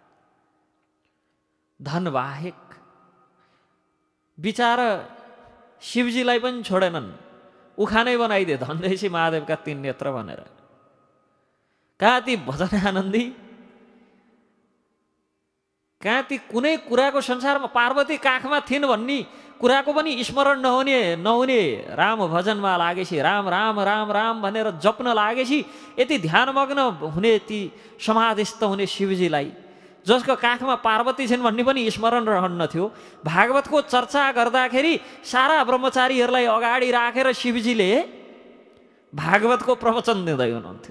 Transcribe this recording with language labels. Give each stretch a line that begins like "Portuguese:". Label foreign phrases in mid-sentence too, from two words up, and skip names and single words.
Nepali: धन बाहेक बिचारा शिवजीलाई पनि छोडेनन्, उखानै बनाइदिए धनदेशी महादेवका 3 नेत्र भनेर। कहाँ ती भजन आनन्दी, कहाँ ती कुनै कुराको संसारमा पार्वती काखमा थिइन् भन्ने कुराको पनि स्मरण नहुने राम भजनमा लागेपछि, राम राम राम राम भनेर जप्न लागेपछि यति ध्यानमग्न हुने ती समाधिस्थ हुने शिवजीलाई, जसको काखमा पार्वती छिन् भन्ने पनि स्मरण रहन्न थियो। भागवतको चर्चा गर्दाखेरि सारा ब्रह्मचारीहरूलाई अगाडि राखेर शिवजीले भागवतको प्रवचन दिँदै हुनुहुन्थ्यो।